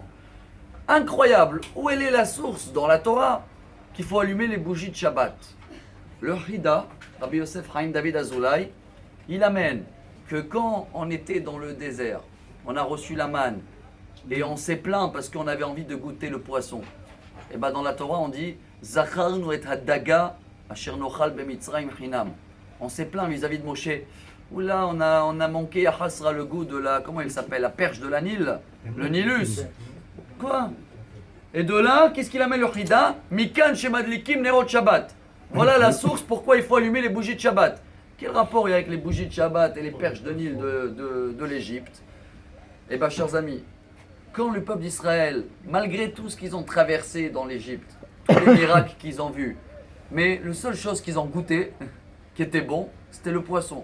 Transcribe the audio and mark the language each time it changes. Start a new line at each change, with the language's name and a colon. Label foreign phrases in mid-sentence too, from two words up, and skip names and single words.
French: Incroyable, où elle est la source dans la Torah qu'il faut allumer les bougies de Shabbat? Le Hida, Rabbi Yosef Chaim David Azoulay, il amène que quand on était dans le désert, on a reçu la manne et on s'est plaint parce qu'on avait envie de goûter le poisson. Et bien dans la Torah on dit
Hebrew: זכרנו את הדגה אשר נאכל במצרים חנם.
French: On s'est plaint vis-à-vis de Moshe. Oula, on a manqué à Hasra le goût de la, comment il s'appelle, la perche de la Nil, le Nilus. Quoi? Et de là, qu'est-ce qu'il amène le Hida?
Hebrew: מכאן שמדליקים נרות שבת.
French: Voilà la source pourquoi il faut allumer les bougies de Shabbat. Quel rapport il y a avec les bougies de Shabbat et les perches de Nil de l'Égypte? Eh bien, chers amis, quand le peuple d'Israël, malgré tout ce qu'ils ont traversé dans l'Égypte, tous les miracles qu'ils ont vus, mais la seule chose qu'ils ont goûté, qui était bon, c'était le poisson.